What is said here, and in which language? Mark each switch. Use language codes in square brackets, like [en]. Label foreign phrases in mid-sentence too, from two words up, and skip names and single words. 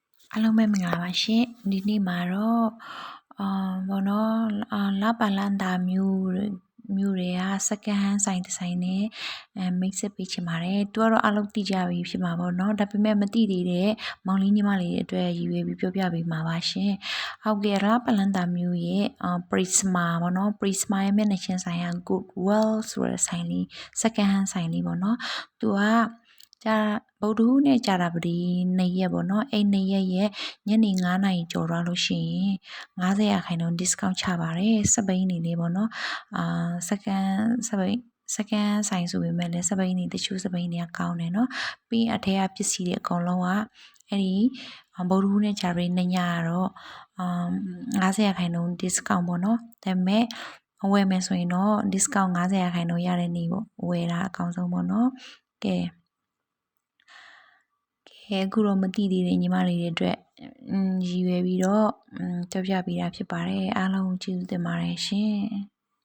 [my] အားလုံးပဲမင်္ဂလာပါရှင်ဒီနေ့မှာတော့ဘောနော်လာပါလန်တာမျိုးတွေက [en] second hand [my] ဆိုင်တစ်ဆိုင်နဲ့မိတ်ဆက်ပေးချင်ပါတယ် သူကတော့အားလုံးသိကြပြီဖြစ်မှာပေါ့နော်ဒါပေမဲ့မသိသေးတဲ့မောင်လေးညီမလေးတွေအတွက်ရည်ရွယ်ပြီးပြောပြပေးမှာပါရှင်ဟုတ်ကဲ့လာပါလန်တာမျိုးရဲ့Prisma ပေါ့နော် Prisma ရဲ့မျက်နှာချင်းဆိုင်က Goodwell ဆိုတဲ့ဆိုင်လေး [en] second hand [my] ဆိုင်လေးပေါ့နော်သူကဗုဒ္ဓဟူးနဲ့ကြာတာပတီ2ရက်ပေါ့နော်အဲ့2ရက်ရဲ့ညနေ9နာရီကျော်သွားလို့ရှိရင်50% discount ချပါတယ်စပိန်နေလေးပေါ့နော် second ဆိုင်ဆိုပေမဲ့လည်းစပိန်နေတချို့စပိန်တွေကကောင်းတယ်နော်ပြီးအထက်ကပစ္စည်းတွေအကုန်လုံးကအဲ့ဒီဗုဒ္ဓဟူးနဲ့ကြာပြီး2ညကတော့50% discount ပေါ့နော်ဒါပေမဲ့ဝယ်မယ်ဆိုရင်တော့ discount 50% ရတဲ့နေ့ပေါ့ဝယ်တာအကောင်းဆုံးပေါ့နော်ကဲအခုတော့မသိသေးတဲ့ညီမလေးတွေအတွက်ရည်ရွယ်ပြီးတော့ပြောပြပေးတာဖြစ်ပါတယ်အားလုံးကျေးဇူးတင်ပါတယ်ရှင်